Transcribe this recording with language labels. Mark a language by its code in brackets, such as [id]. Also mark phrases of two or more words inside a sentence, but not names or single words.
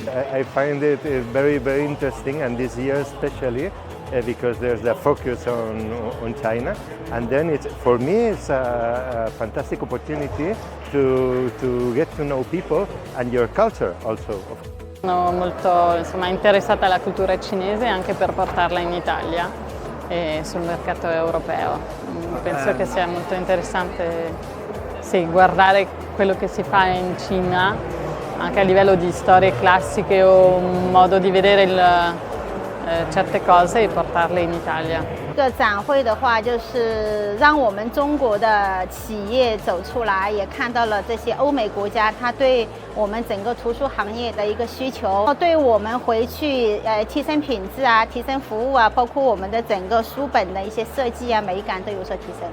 [en] I find it very, very interesting, and this year especially because there's a focus on China. And then for me, it's a fantastic opportunity to get to know people and your culture also. [it] Sono molto interessata alla cultura cinese anche per portarla in Italia e sul mercato europeo. Penso che sia molto interessante guardare quello che si fa in Cina anche a livello di storie classiche o un modo di vedere certe cose e portarle in Italia. [zh] 这个展会的话，就是让我们中国的企业走出来，也看到了这些欧美国家它对我们整个图书行业的一个需求，对我们回去提升品质啊、提升服务啊，包括我们的整个书本的一些设计啊、美感都有所提升。